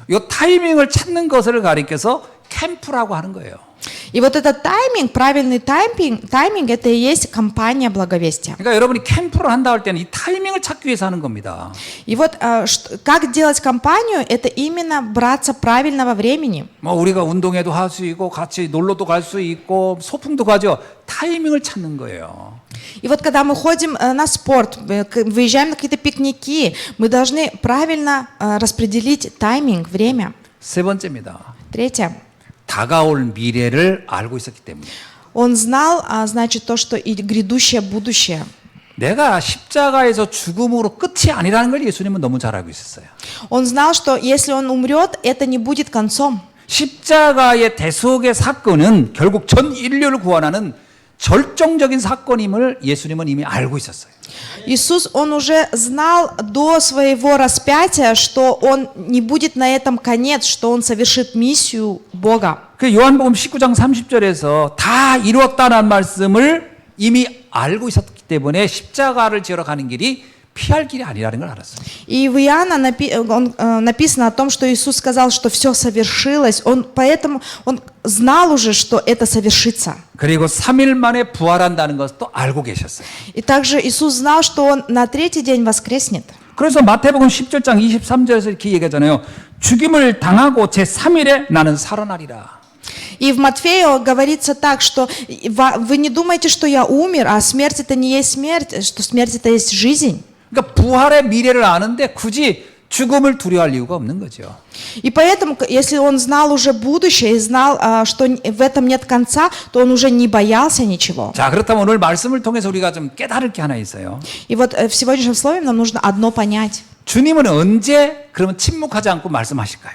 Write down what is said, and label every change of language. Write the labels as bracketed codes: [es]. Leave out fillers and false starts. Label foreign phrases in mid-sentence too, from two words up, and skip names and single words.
[ko] 이 타이밍을 찾는 것을 가리켜서 캠프라고 하는 거예요. [ru] И вот этот тайминг, правильный тайминг, это и есть кампания благовестия. [ko] 그러니까 여러분이 캠프를 한다 할 때는 이 타이밍을 찾기 위해서 하는 겁니다. [ru] И вот как делать кампанию, это именно браться правильного времени. [ko] 뭐 우리가 운동회도 할 수 있고 같이 놀러도 갈 수 있고 소풍도 가죠. 타이밍을 찾는 거예요. [ru] И вот когда мы ходим на спорт, выезжаем на какие-то пикники, мы должны правильно распределить тайминг, время. [ko] 세 번째입니다. [ru] Третье. [ko] 다가올 미래를 알고 있었기 때문에. [ru] Он знал, значит, то, что и грядущее будущее. [ko] 내가 십자가에서 죽음으로 끝이 아니라는 걸 예수님은 너무 잘 알고 있었어요. [ru] Он знал, что если он умрет, это не будет концом. [ko] 십자가의 대속의 사건은 결국 전 인류를 구원하는 절정적인 사건임을 예수님은 이미 알고 있었어요. [ru] Иисус, он уже знал до своего распятия, что он не будет на этом конец, что он совершит миссию Бога. [ko] 그 요한복음 19장 30절에서 다 이루었다는 말씀을 이미 알고 있었기 때문에 십자가를 지으러 가는 길이 피할 길이 아니라는 걸 알았어요. [ru] И в Иоанна написано о том, что Иисус сказал, что все совершилось. Поэтому он знал уже, что это совершится. [ko] 그리고 3일 만에 부활한다는 것도 알고 계셨어요. [ru] И также Иисус знал, что он на третий день воскреснет. [ko] 그래서 마태복음 17장 23절에서 이렇게 얘기하잖아요. 죽임을 당하고 제3일에 나는 살아나리라. [ru] И в Матфею говорится так, что вы не думаете, что я умер, а смерть это не есть смерть, что смерть это есть жизнь. [ko] 그러니까 부활의 미래를 아는데 굳이 죽음을 두려워할 이유가 없는 거죠. [ru] И поэтому, если он знал уже будущее и знал, что в этом нет конца, то он уже не боялся ничего. [ko] 자, 그렇다면 오늘 말씀을 통해서 우리가 좀 깨달을 게 하나 있어요. [ru] И вот в сегодняшнем слове нам нужно одно понять. [ko] 주님은 언제 그러면 침묵하지 않고 말씀하실까요?